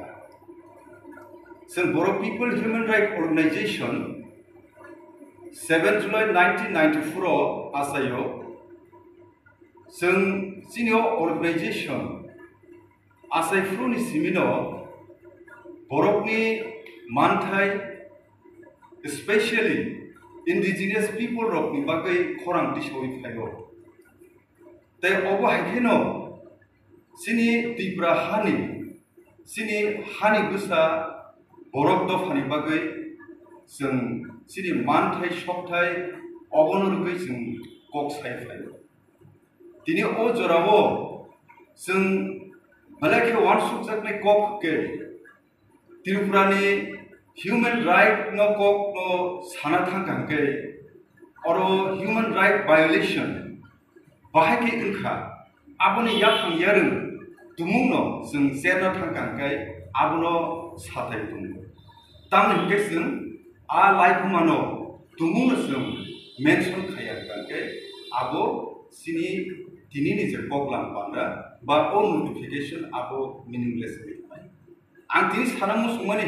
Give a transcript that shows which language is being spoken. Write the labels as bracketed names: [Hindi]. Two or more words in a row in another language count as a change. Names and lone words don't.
[Kok Borok] Sen Borok People Human Rights Organization 7 July 1994 asayo Sen [English] senior organization [Kok Borok] asai fruni simino Borok ni manthai [English] especially indigenous people [Kok Borok] rok ni bagai khorang tisoi phayo te obo haikeno sini Tripura sini hani gusa Borok do fani bagai जों sini manthai sokthai ogonurgui जों kok sai phayo tini o jorabo जों balake wan sukjaknai kok ke Tripura ni [English] human right [Kok Borok] no kok no sana thangkangke oro [English] human right [Kok Borok] violation bahake ingkha aboni yakhang yarung tumungno जों serna thangkangke abono sathai tung Tang hinggesung a life mano tumung sung mention khaya kanke abo sini tini ni je poglam panda ba o notification abo meaningless bai ang tini sanang sumane